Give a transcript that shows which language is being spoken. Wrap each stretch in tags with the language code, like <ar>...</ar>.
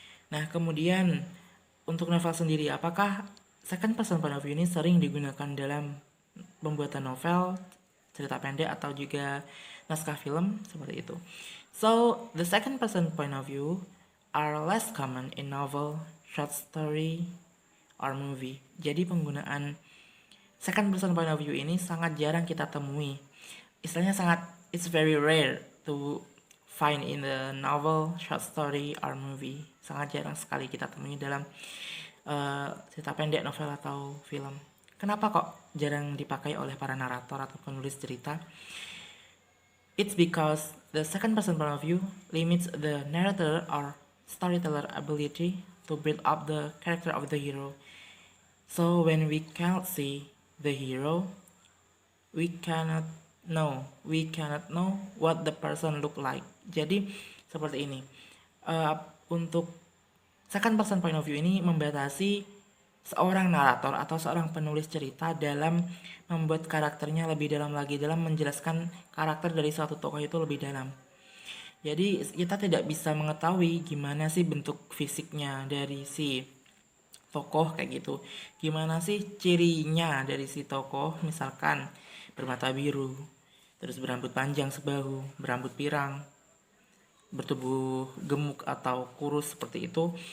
<id>Nah, kemudian untuk novel sendiri, apakah second person point of view ini sering digunakan dalam pembuatan novel, cerita pendek, atau juga naskah film seperti itu?</id> <en>So, the second person point of view are less common in novel, short story, or movie.</en> <id>Jadi penggunaan second person point of view ini sangat jarang kita temui.</id> <en>Istilahnya it's very rare to find in the novel, short story, or movie.</en> <id>Sangat jarang sekali kita temui dalam cerita pendek, novel, atau film. Kenapa kok jarang dipakai oleh para narator atau penulis cerita?</id> <en>It's because the second person point of view limits the narrator or storyteller ability to build up the character of the hero. So when we cannot see the hero, we cannot know what the person look like.</en> <id>Jadi seperti ini. Untuk second person point of view ini membatasi seorang narator atau seorang penulis cerita dalam membuat karakternya lebih dalam lagi, dalam menjelaskan karakter dari suatu tokoh itu lebih dalam. Jadi kita tidak bisa mengetahui gimana sih bentuk fisiknya dari si tokoh kayak gitu, gimana sih cirinya dari si tokoh, misalkan bermata biru, terus berambut panjang sebahu, berambut pirang, bertubuh gemuk atau kurus seperti itu.</id>